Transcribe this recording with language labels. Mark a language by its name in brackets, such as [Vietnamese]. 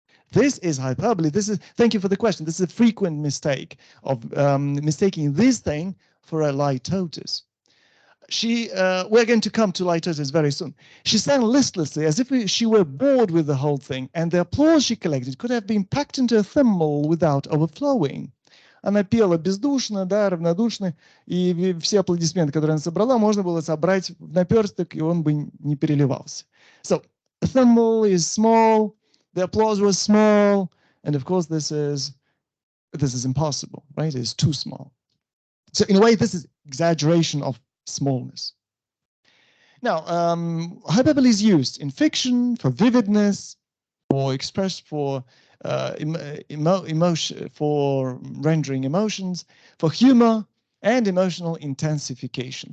[English] This is hyperbole. Thank you for the question. This is a frequent mistake of mistaking this thing for a litotis. We're going to come to litotis very soon. She sang listlessly as if she were bored with the whole thing, and the applause she collected could have been packed into a thimble without overflowing. [Russian] Она пела бездушно, да, равнодушно, и все аплодисменты, которые она собрала, можно было собрать в наперсток, и он бы не переливался. [English] So, a thimble is small, the applause was small, and of course this is impossible, right? It is too small. So in a way, this is exaggeration of smallness. Now, hyperbole is used in fiction for vividness, or expressed for emotion, for rendering emotions, for humor, and emotional intensification.